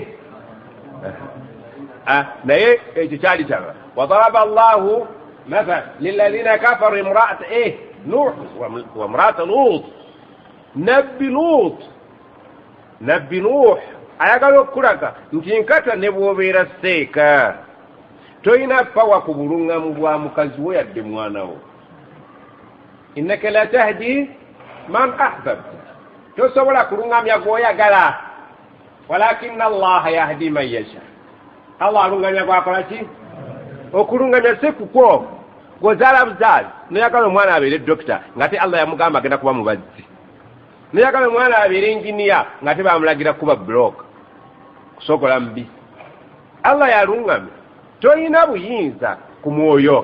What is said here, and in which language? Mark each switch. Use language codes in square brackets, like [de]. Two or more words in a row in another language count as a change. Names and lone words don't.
[lg] naye ekyo kyali kyaba [ar] وضرب الله مثلا للذين كفروا امرأة نوح وامرأة لوط [lg] nabbi Nuh ayagala okulaga nti nkata ne bw'obeera seeka toyina pawa ku bulungamu bwa mukazi wo yadde mwana wo. [ar] إنك لا تهدي من أحببت, [lg] tosobola kulungamya gw'oyagala, [ar] ولكن الله يهدي من يشاء. [lg] Allah alungamya gwakola ki? Okulungamya si kukwo gwozaala buzaali noyagala omwana abeere dokita ng'ate Allah yamugamba agenda kuba mubazzi, noyagala omwana abeere enjiniya ng'ate bamulagira kuba block kusokola mubisi. Allah yalungamya, toyina buyinza ku mwoyo.